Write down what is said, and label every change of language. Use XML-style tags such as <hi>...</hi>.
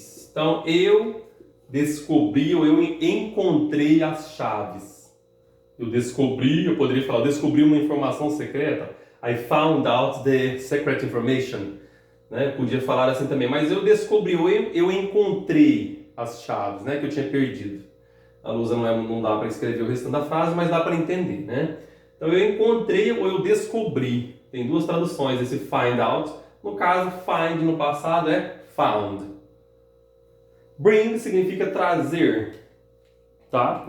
<pt>Então, eu descobri ou eu encontrei as chaves. Eu poderia falar, descobri uma informação secreta.</pt> <en>I found out the secret information.</en> <pt>Né? Eu podia falar assim também, mas eu descobri, eu encontrei as chaves, né, que eu tinha perdido. A Lusa não dá para escrever o restante da frase, mas dá para entender, né? Então, eu encontrei ou eu descobri. Tem duas traduções, esse find out. No caso, find no passado é found. Bring significa trazer, tá?</pt>